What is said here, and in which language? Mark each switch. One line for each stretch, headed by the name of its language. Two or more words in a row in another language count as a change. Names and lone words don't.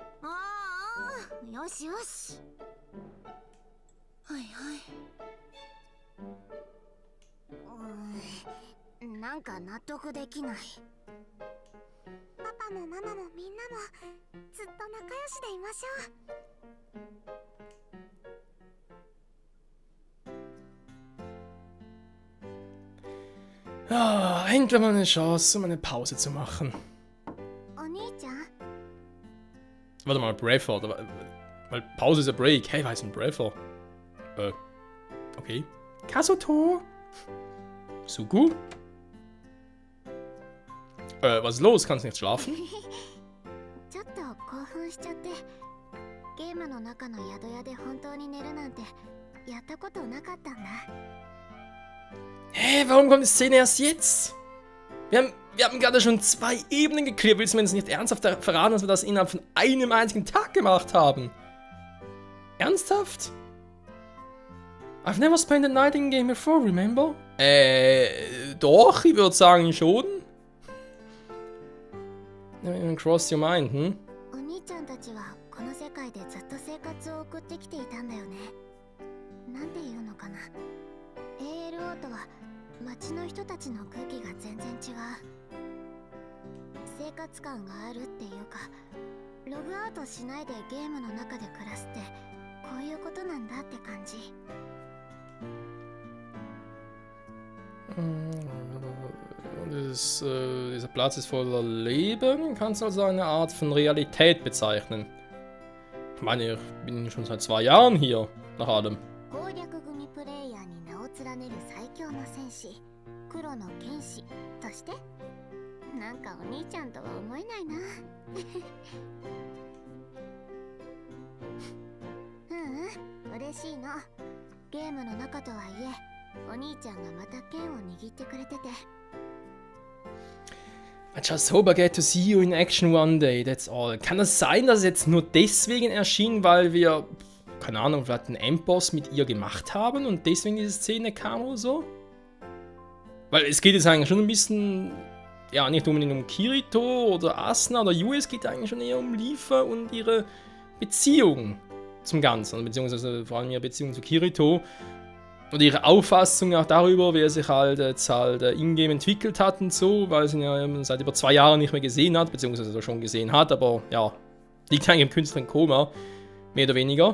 Japanese: ああ、よしよし。はいはい。なんか納得できない。パパもママもみんなもずっと仲良しでいましょう。
German: Ah, endlich mal eine Chance, um eine Pause zu machen. Warte mal, Breather. Weil Pause ist ja Break. Hey, was ist ein Breather? Okay. Kazuto? Suku? Was ist los? Kannst du nicht schlafen? ちょっと興奮しちゃって、ゲームの中の宿屋で本当に寝るなんてやったことなかったんだ。 Hä, warum kommt die Szene erst jetzt? Wir haben gerade schon 2 Ebenen geklärt. Willst du mir jetzt nicht ernsthaft verraten, dass wir das innerhalb von einem einzigen Tag gemacht haben? Ernsthaft?
English: I've never spent a night in a game before, remember?
German: Doch, ich würde sagen schon.
English: Cross your mind, hm?
Japanese: お兄ちゃんたちはこの世界でずっと生活を送ってきていたんだよね。なんていうのかな。ALO とは街の人たちの空気が全然違う。生活感があるっていうか、ログアウトしないでゲームの中で暮らすってういうことなんだって感じ。
German: Dieser Platz ist voller Leben, kannst du also eine Art von Realität bezeichnen. Ich meine, ich bin schon seit 2 Jahren hier, nach allem.
Japanese: 攻略組プレイヤーに名を連ねる最強の戦士、黒の剣士として、なんかお兄ちゃんとは思えないな。嬉しいの。ゲームの中とはいえ、お兄ちゃんがまた剣を握ってくれてて。
English: I just hope I get to see you in action one day, that's all.
German: Kann es sein, dass es jetzt nur deswegen erschien, weil wir, keine Ahnung, vielleicht einen Endboss mit ihr gemacht haben und deswegen diese Szene kam oder so? Weil es geht jetzt eigentlich schon ein bisschen, ja, nicht unbedingt um Kirito oder Asuna oder Yue, es geht eigentlich schon eher um Lifa und ihre Beziehung zum Ganzen, beziehungsweise vor allem ihre Beziehung zu Kirito und ihre Auffassung auch darüber, wie er sich halt jetzt halt in-game entwickelt hat und so, weil sie ihn ja seit über 2 Jahren nicht mehr gesehen hat, beziehungsweise schon gesehen hat, aber ja, liegt eigentlich im Künstler in Koma, mehr oder weniger.